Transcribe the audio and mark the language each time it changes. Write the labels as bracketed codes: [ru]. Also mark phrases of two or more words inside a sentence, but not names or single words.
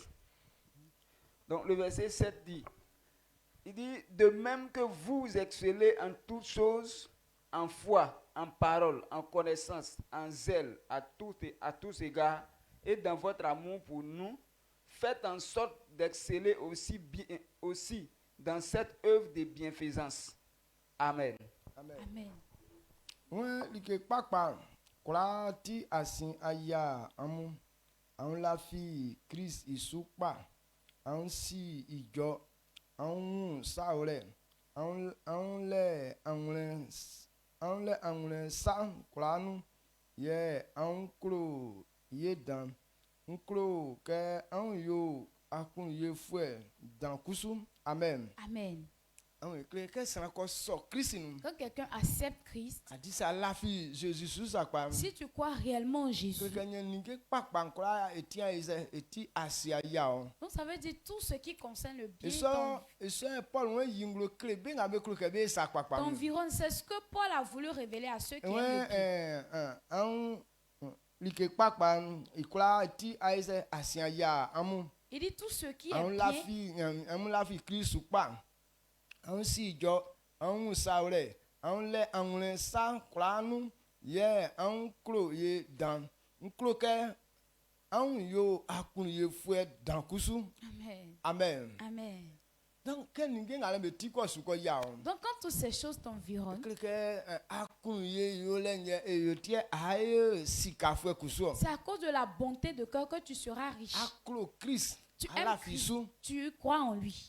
[fr] Donc le verset 7 dit, il dit, de même que vous excellez en toutes choses, en foi, en parole, en connaissance, en zèle, à tous égards, et dans votre amour pour nous, faites en sorte d'exceller aussi dans cette œuvre de bienfaisance. Amen. [bci] Amen. Ti asin aya amu an la fi Chris isupa an si ijo an saure an le sa klanu ye an klo ye dan nklo ke an yo akun ye fue dan kusu. [fr] Amen. Amen. Quand quelqu'un accepte Christ, si tu crois réellement en Jésus, donc ça veut dire tout ce qui concerne le bien, ton environ, c'est ce que Paul a voulu révéler à ceux qui aiment le bien. Il dit tout ce qui est bien. [bci] On si jo on saure on sa klanu ye on klo ye dan nklo ke on yo akun ye fue dan kusu. [fr] Amen. Amen. Amen. Donc quand toutes ces choses t'environnent, c'est à cause de la bonté de cœur que tu seras riche. Tu aimes Christ, tu crois en lui.